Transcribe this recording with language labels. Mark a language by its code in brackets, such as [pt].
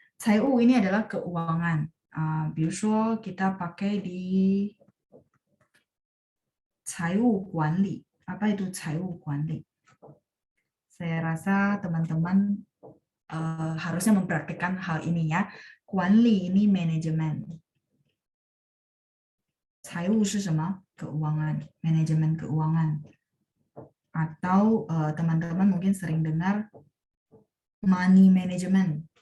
[id] Cai u ini adalah keuangan. 比如说 kita pakai di 财务管理. Apa itu 财务管理? Saya rasa teman-teman harusnya mempraktikkan hal ini ya. 管理 ini manajemen. [zh] 财务是什么? [id] Keuangan, manajemen keuangan. Atau teman-teman mungkin sering dengar money management.